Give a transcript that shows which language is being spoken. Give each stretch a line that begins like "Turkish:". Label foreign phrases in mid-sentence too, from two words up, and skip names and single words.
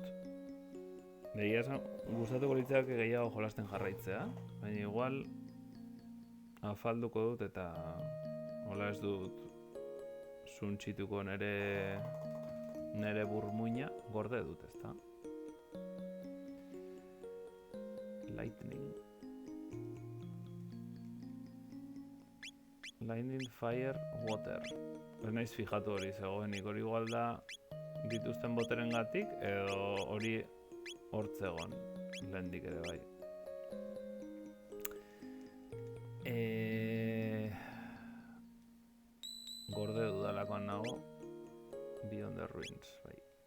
Basque: Egia esan, gustatuko litzaidake gehiago jolasten jarraitzea, baina igual afalduko dut eta hola ez dut suntsituko nere burmuina gorde dut, ezta?
English: Lightning, fire, water.
Basque: Ez naiz fijatu hori zegoenik, hori igual da dituzten boteren gatik, edo hori hortzegon lehendik ere bai. Gorde dudalakoan nago, Beyond the Ruins, bai.